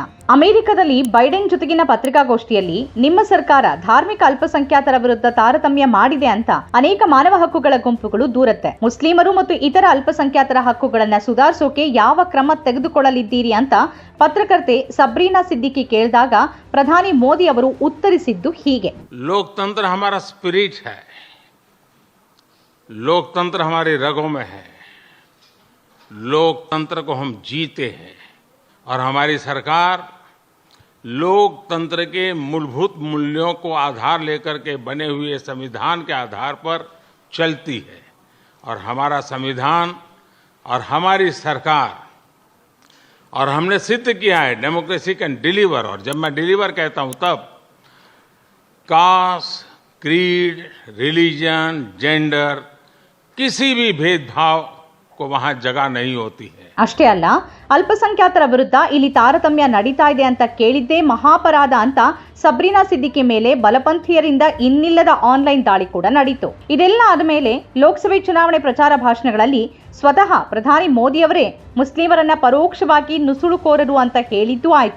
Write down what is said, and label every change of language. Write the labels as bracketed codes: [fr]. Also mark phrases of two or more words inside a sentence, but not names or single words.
[kn] ಅಮೆರಿಕದಲ್ಲಿ ಬೈಡೆನ್ ಜೊತೆಗಿನ ಪತ್ರಿಕಾಗೋಷ್ಠಿಯಲ್ಲಿ ನಿಮ್ಮ ಸರ್ಕಾರ ಧಾರ್ಮಿಕ ಅಲ್ಪಸಂಖ್ಯಾತರ ವಿರುದ್ಧ ತಾರತಮ್ಯ ಮಾಡಿದೆ ಅಂತ ಅನೇಕ ಮಾನವ ಹಕ್ಕುಗಳ ಗುಂಪುಗಳು ದೂರುತ್ತೆ. ಮುಸ್ಲಿಮರು ಮತ್ತು ಇತರ ಅಲ್ಪಸಂಖ್ಯಾತರ ಹಕ್ಕುಗಳನ್ನ ಸುಧಾರಿಸೋಕೆ ಯಾವ ಕ್ರಮ ತೆಗೆದುಕೊಳ್ಳಲಿದ್ದೀರಿ ಅಂತ ಪತ್ರಕರ್ತೆ ಸಬ್ರೀನಾ ಸಿದ್ದಿಕಿ ಕೇಳಿದಾಗ ಪ್ರಧಾನಿ ಮೋದಿ ಅವರು ಉತ್ತರಿಸಿದ್ದು ಹೀಗೆ: [hi] लोकतंत्र हमारा स्पिरिट है, लोकतंत्र हमारी रगों में है, लोकतंत्र को हम जीते हैं और हमारी सरकार लोकतंत्र के मूलभूत मूल्यों को आधार लेकर के बने हुए संविधान के आधार पर चलती है और हमारा संविधान और हमारी सरकार और हमने सिद्ध किया है [en] democracy can deliver. [hi] और जब मैं डिलीवर कहता हूं तब [en] caste, creed, religion, gender [hi] किसी भी भेदभाव को वहां जगह नहीं होती है। [kn] ಅಷ್ಟೇ ಅಲ್ಲ, ಅಲ್ಪಸಂಖ್ಯಾತರ ವಿರುದ್ಧ ಇಲ್ಲಿ ತಾರತಮ್ಯ ನಡೀತಾ ಇದೆ ಅಂತ ಕೇಳಿದ್ದೇ ಮಹಾಪರಾಧ ಅಂತ ಸಬ್ರೀನಾ ಸಿದ್ದಿಕಿ ಮೇಲೆ ಬಲಪಂಥೀಯರಿಂದ ಇನ್ನಿಲ್ಲದ ಆನ್ಲೈನ್ ದಾಳಿ ಕೂಡ ನಡೀತು. ಇದೆಲ್ಲ ಆದ ಮೇಲೆ ಲೋಕಸಭೆ ಚುನಾವಣೆ ಪ್ರಚಾರ ಭಾಷಣಗಳಲ್ಲಿ ಸ್ವತಃ ಪ್ರಧಾನಿ ಮೋದಿ ಅವರೇ ಮುಸ್ಲಿಮರನ್ನ ಪರೋಕ್ಷವಾಗಿ ನುಸುಳುಕೋರರು ಅಂತ ಹೇಳಿದ್ದೂ ಆಯ್ತು.